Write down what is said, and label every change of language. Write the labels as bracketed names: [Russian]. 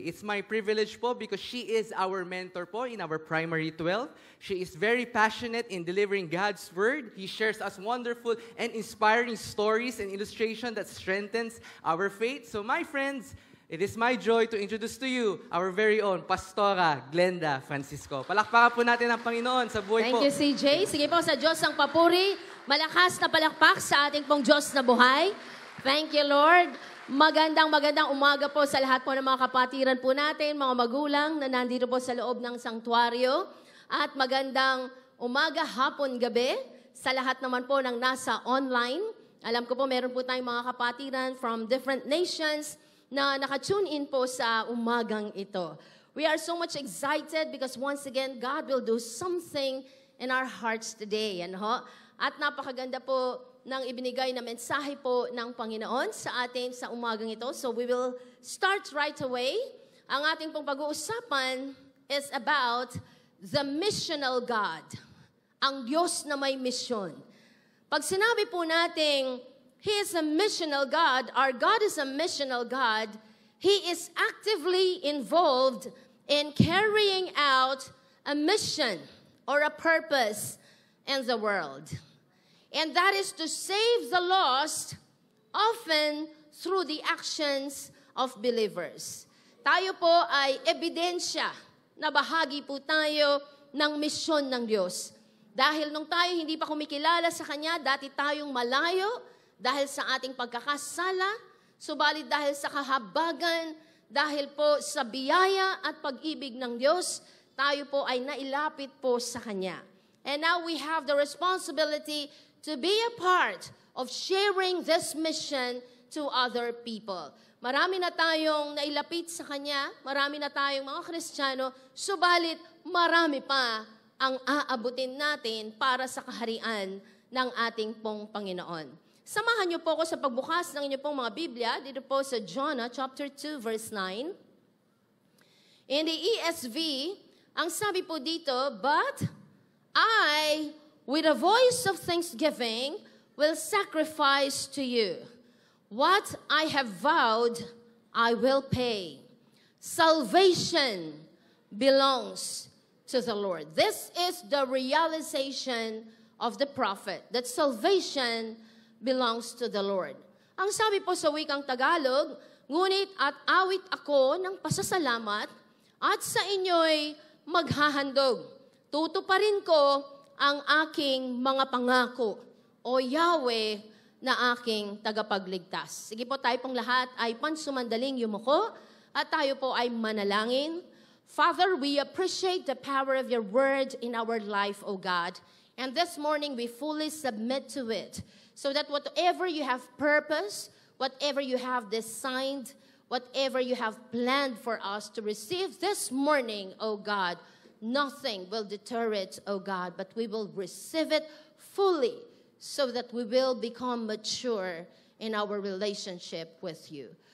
[English] It's my privilege po because she is our mentor po in our primary 12. She is very passionate in delivering God's Word. He shares us wonderful and inspiring stories and illustration that strengthens our faith. So my friends, it is my joy to introduce to you our very own Pastora Glenda Francisco. [Filipino] Palakpakan po natin ang Panginoon sa buhay po. [English] Thank you, CJ. [Filipino] Sige po, sa Diyos ang papuri. Malakas na palakpak sa ating pong Diyos na buhay. [English] Thank you, Lord. [Filipino] Magandang umaga po sa lahat po ng mga kapatiran po natin, mga magulang na nandito po sa loob ng sanktuaryo. At magandang umaga, hapon, gabi sa lahat naman po ng nasa online. Alam ko po, meron po tayong mga kapatiran [English] from different nations [Filipino] na nakatune in po sa umagang ito. [English] We are so much excited because once again, God will do something in our hearts today. [Filipino] At napakaganda po ng ibinigay na mensahe po ng Panginoon sa atin sa umagang ito. [English] So we will start right away. [Filipino] Ang ating pong pag-uusapan [English] is about the missional God. [Filipino] Ang Diyos na may misyon. Pag sinabi po nating [English] He is a missional God, our God is a missional God, He is actively involved in carrying out a mission or a purpose in the world. And that is to save the lost, often through the actions of believers. [Filipino] Tayo po ay ebidensya na bahagi po tayo ng misyon ng Diyos. Dahil nung tayo hindi pa kumikilala sa Kanya, dati tayong malayo dahil sa ating pagkakasala, subalit dahil sa kahabagan, dahil po sa biyaya at pag-ibig ng Diyos, tayo po ay nailapit po sa Kanya. [English] And now we have the responsibility to be a part of sharing this mission to other people. [Filipino] Marami na tayong nailapit sa Kanya, marami na tayong mga Kristiyano, subalit marami pa ang aabutin natin para sa kaharian ng ating pong Panginoon. Samahan niyo po ako sa pagbukas ng inyong pong mga Biblia, dito po sa Jonah chapter 2 verse 9. [English] In the ESV, [Filipino] ang sabi po dito, [English] "But I, with a voice of thanksgiving, will sacrifice to you. What I have vowed, I will pay. Salvation belongs to the Lord." This is the realization of the prophet, that salvation belongs to the Lord. [Filipino] Ang sabi po sa wikang Tagalog, "Ngunit at awit ako ng pasasalamat at sa inyo'y maghahandog. Tutuparin ko ang aking mga pangako, o Yahweh na aking tagapagligtas." Sige po, tayo pong lahat ay pansumandaling yumuko at tayo po ay manalangin. [English] Father, we appreciate the power of your word in our life, O God. And this morning we fully submit to it, so that whatever you have purpose, whatever you have designed, whatever you have planned for us to receive this morning, O God, nothing will deter it, O God, but we will receive it fully so that we will become mature in our relationship with you.